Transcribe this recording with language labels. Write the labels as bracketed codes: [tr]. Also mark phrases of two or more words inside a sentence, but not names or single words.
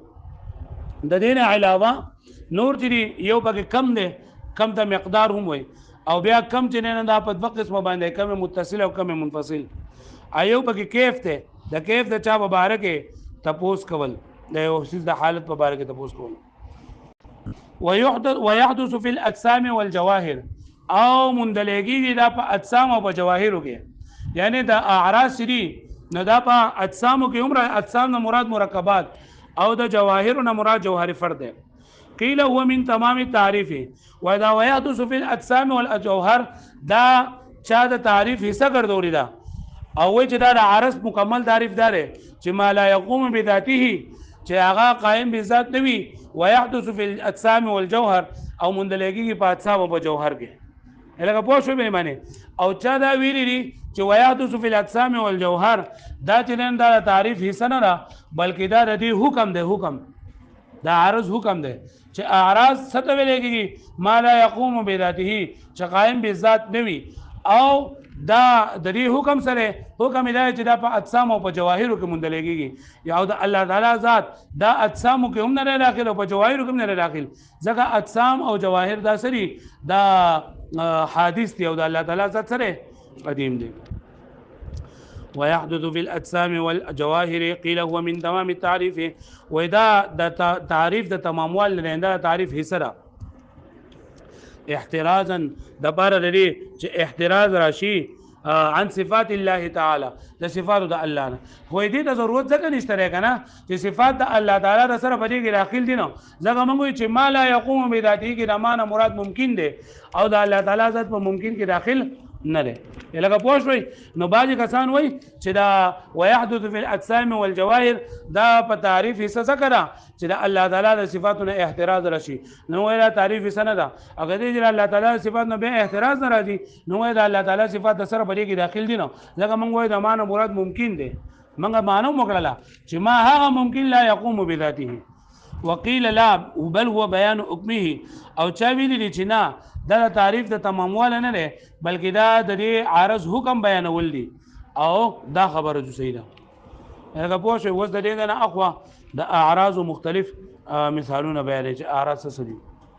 [ps] د دې نه علاوه نور چې یو پکې کم دی، کم ته مقدار هم وي، او بیا کم چې نه دا په دوه قسمه باندې، کم متصل او کم منفصل. ایو پکې کیف ته، د کیف د چا مبارک تپوس کول، د یو شی د حالت په باره کې تپوس کول. [ar] ويحدث في الاجسام والجواهر [ps] او مندلګي دا په اجسام او په جواهرو کې، یعنی د اعراض دي نو دا په اجسامو کې عمر اجسام نه مراد مرکبات او د جواهر نه مراد جوهر فرد ده. [ar] قيل هو من تمام التعريف واذا ويحدث في الاجسام والجوهر [ps] دا چا د تعریف حصہ ګرځولې ده او چې دا د عرض مکمل تعریف دار چې [ar] ما لا يقوم بذاته، [ps] چې هغه قائم بذات نه وي. [ar] ويحدث في الاجسام والجوهر [ps] او مندلګي په اجسام او په جوهر کې. لکه پوه شو به معنی او چا دا ویلي دي چې [ar] ويحدث في الاجسام والجوهر [ps] دا چې نن دا تعریف حصہ نه ده بلکې دا د دې حکم دی، حکم دا عرض حکم دی چې اعراض څه ویل کېږي [ar] ما لا يقوم بذاته، [ps] چې قائم بذات نه وي. او دا د دې حکم سره حکم دی چې دا په اجسام او په جواهرو کې مندلګي، یا د الله تعالی ذات دا اجسامو کې هم نه داخل او په جواهرو کې هم نه داخل، ځکه اجسام او جواهر دا سری دا حادث دی او د الله تعالی ذات سره قدیم دی. [ar] ويحدث في الاجسام والجواهر قيل هو من تمام التعريف، واذا [ps] د تعریف د تماموال لرنده تعریف حصہ احترازا د بار لري چې احتراز راشي [ar] عن صفات الله تعالی، [ps] د صفات د الله نه. خو دې ته ضرورت ځکه نشته کنه چې صفات د الله تعالی د سره په دې کې داخل دي نو ځکه موږ چې [ar] ما لا يقوم بذاته [ps] کې د معنا مراد ممکن دی او د الله تعالی ذات په ممکن کې داخل نه دی. لکه پوه شوي نو بعضې کسان وایي چې دا [ar] ويحدث في الاجسام والجواهر [ps] دا په تعریف حصہ څه ده چې د الله تعالی د صفاتو نه احتراز راشي، نو وایي دا تعریف حصہ نه ده. اگر دې چې الله تعالی د صفات نه بیا احتراز نه راځي نو وایي د الله تعالی صفات د سره په دې کې داخل دي نو ځکه موږ وایو د معنا مراد ممکن دی. موږ معنا وکړله چې ما هغه ممکن [ar] لا يقوم بذاته. وقيل لا بل هو بيان حكمه، [ps] او چا ویلي دي چې نه دا تعریف د تماموال نه دی بلکې دا د دې عارض حکم بیانول دي، او دا خبره جو صحیح ده. هغه پوه شو اوس د دې نه اخوا د اعراض مختلف مثالونه بیانې چې اعراض څه دي.